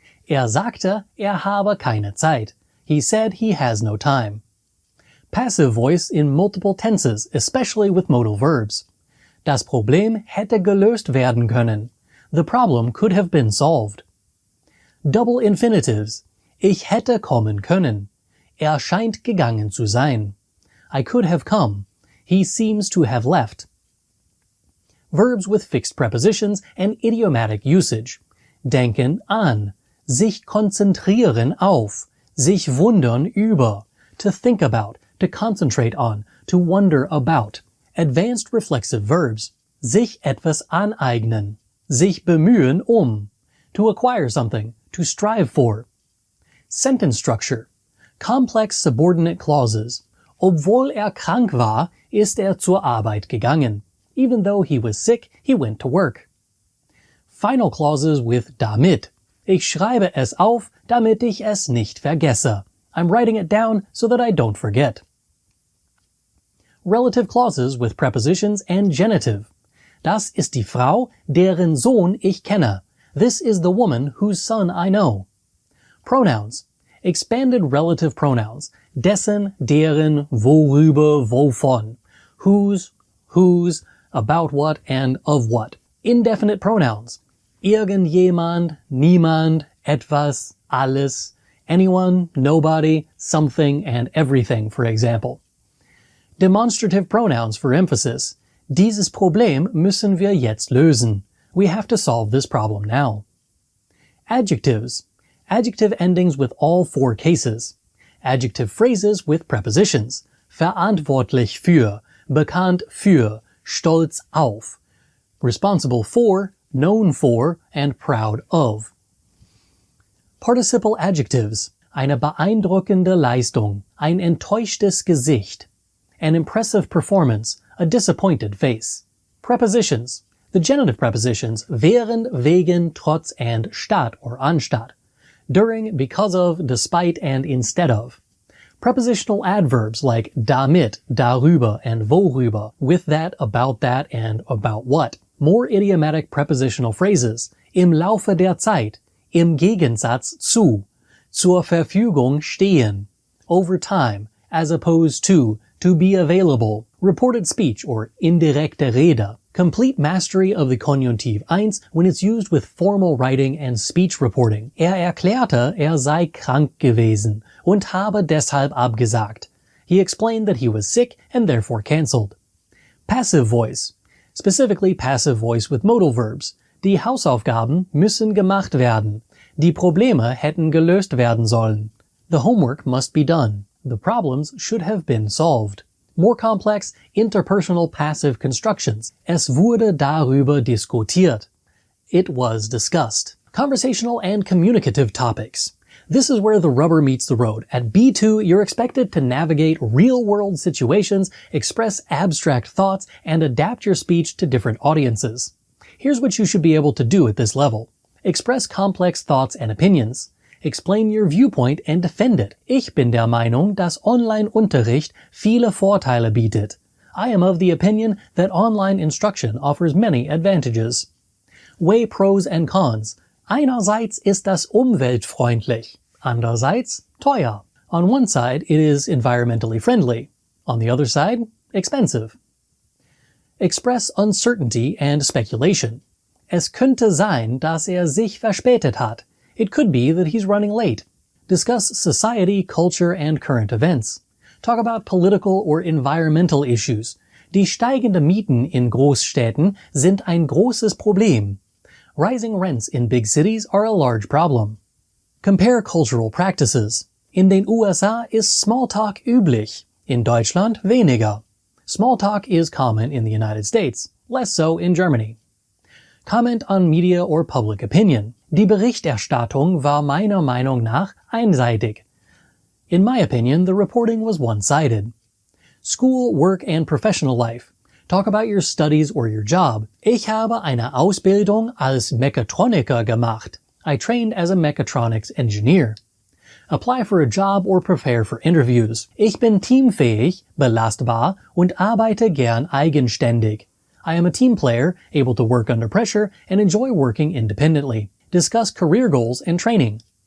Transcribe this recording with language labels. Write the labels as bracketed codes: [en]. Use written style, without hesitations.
[de] Er sagte, habe keine Zeit. [en] He said he has no time. Passive voice in multiple tenses, especially with modal verbs. [de] Das Problem hätte gelöst werden können. [en] The problem could have been solved. Double infinitives. [de] Ich hätte kommen können. Er scheint gegangen zu sein. [en] I could have come. He seems to have left. Verbs with fixed prepositions and idiomatic usage. [de] Denken an. Sich konzentrieren auf. Sich wundern über. [en] To think about. To concentrate on. To wonder about. Advanced reflexive verbs. [de] Sich etwas aneignen. Sich bemühen um. [en] To acquire something. To strive for. Sentence structure. Complex subordinate clauses. [de] Obwohl er krank war, ist er zur Arbeit gegangen. [en] Even though he was sick, he went to work. Final clauses with damit. [de] Ich schreibe es auf, damit ich es nicht vergesse. [en] I'm writing it down so that I don't forget. Relative clauses with prepositions and genitive. [de] Das ist die Frau, deren Sohn ich kenne. [en] This is the woman whose son I know. Pronouns. Expanded relative pronouns. Dessen, deren, worüber, wovon. Whose, whose, about what, and of what. Indefinite pronouns. [de] Irgendjemand, niemand, etwas, alles, [en] anyone, nobody, something, and everything, for example. Demonstrative pronouns for emphasis. [de] Dieses Problem müssen wir jetzt lösen. [en] We have to solve this problem now. Adjectives. Adjective endings with all four cases. Adjective phrases with prepositions. [de] Verantwortlich für, bekannt für, stolz auf. [en] Responsible for, known for, and proud of. Participle adjectives. [de] Eine beeindruckende Leistung, ein enttäuschtes Gesicht. [en] An impressive performance, a disappointed face. Prepositions. The genitive prepositions während, wegen, trotz, and statt or anstatt. During, because of, despite, and instead of. Prepositional adverbs like damit, darüber, and worüber, with that, and about what. More idiomatic prepositional phrases. [de] Im Laufe der Zeit, im Gegensatz zu, zur Verfügung stehen, [en] over time, as opposed to be available, reported speech or [de] indirekte Rede. [en] Complete mastery of the Konjunktiv 1 when it's used with formal writing and speech reporting. [de] Er erklärte, er sei krank gewesen und habe deshalb abgesagt. [en] He explained that he was sick and therefore cancelled. Passive voice. Specifically passive voice with modal verbs. [de] Die Hausaufgaben müssen gemacht werden. Die Probleme hätten gelöst werden sollen. [en] The homework must be done. The problems should have been solved. More complex, interpersonal passive constructions. [de] Es wurde darüber diskutiert. [en] It was discussed. Conversational and communicative topics. This is where the rubber meets the road. At B2, you're expected to navigate real-world situations, express abstract thoughts, and adapt your speech to different audiences. Here's what you should be able to do at this level. Express complex thoughts and opinions. Explain your viewpoint and defend it. [de] Ich bin der Meinung, dass Online-Unterricht viele Vorteile bietet. [en] I am of the opinion that online instruction offers many advantages. Weigh pros and cons. [de] Einerseits ist das umweltfreundlich. Andererseits teuer. [en] On one side, it is environmentally friendly. On the other side, expensive. Express uncertainty and speculation. [de] Es könnte sein, dass sich verspätet hat. [en] It could be that he's running late. Discuss society, culture, and current events. Talk about political or environmental issues. [de] Die steigenden Mieten in Großstädten sind ein großes Problem. [en] Rising rents in big cities are a large problem. Compare cultural practices. [de] In den USA is Smalltalk üblich. In Deutschland weniger. [en] Smalltalk is common in the United States, less so in Germany. Comment on media or public opinion. [de] Die Berichterstattung war meiner Meinung nach einseitig. [en] In my opinion, the reporting was one-sided. School, work, and professional life. Talk about your studies or your job. [de] Ich habe eine Ausbildung als Mechatroniker gemacht. [en] I trained as a mechatronics engineer. Apply for a job or prepare for interviews. [de] Ich bin teamfähig, belastbar und arbeite gern eigenständig. [en] I am a team player, able to work under pressure, and enjoy working independently. Discuss career goals and training.